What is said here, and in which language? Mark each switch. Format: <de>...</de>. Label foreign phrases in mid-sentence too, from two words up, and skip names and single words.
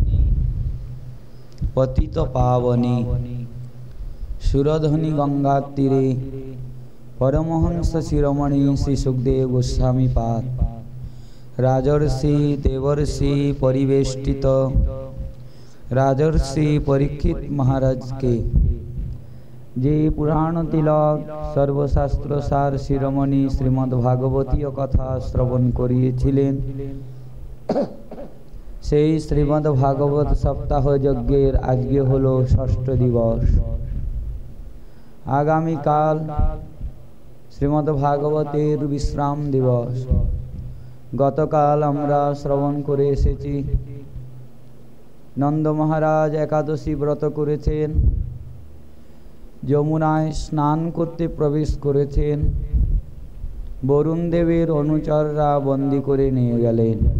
<bn>পতিত পাবনী সুরধনী গঙ্গা তীরে পরমহংস শিরোমণি শ্রী সুখদেব গোস্বামী পাদ রাজর্ষি দেবর্ষি পরিবেষ্টিত রাজর্ষি পরীক্ষিত মহারাজ কে যে পুরাণ তিলক সর্বশাস্ত্র সার শিরোমণি শ্রীমদ্ভাগবতীয় কথা শ্রবণ करिएছিলেন সেই শ্রীমদ্ভাগবত সপ্তাহ যজ্ঞের আজকে হলো ষষ্ঠ দিবস। আগামী কাল শ্রীমদ্ভাগবতের বিশ্রাম দিবস। গতকাল আমরা শ্রবণ করে এসেছি নন্দ মহারাজ একাদশী ব্রত করেছেন, যমুনায় স্নান করতে প্রবেশ করেছেন, বরুণ দেবের অনুচররা বন্দী করে নিয়ে গেলেন।</bn>